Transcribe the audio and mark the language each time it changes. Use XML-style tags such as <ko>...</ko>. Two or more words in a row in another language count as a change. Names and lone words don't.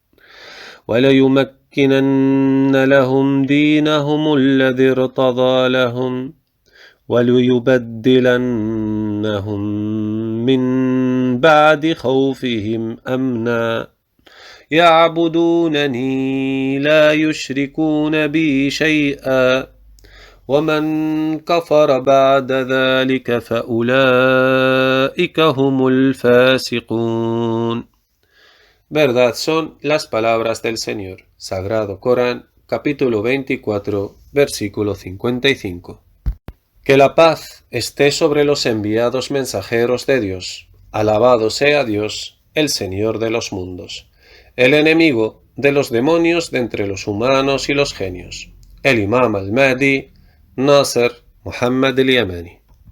<ar>وليمكنن لهم دينهم الذي ارتضى لهم وليبدلنهم من بعد خوفهم أمنا يعبدونني لا يشركون بي شيئا ومن كفر بعد ذلك فأولئك هم الفاسقون.</ar> <es>Verdad son las palabras del Señor. Sagrado Corán, capítulo 24, versículo 55. Que la paz esté sobre los enviados mensajeros de Dios. Alabado sea Dios, el Señor de los mundos, el enemigo de los demonios de entre los humanos y los genios, el Imam al-Mahdi, Nasser Muhammad al-Yamani.</es>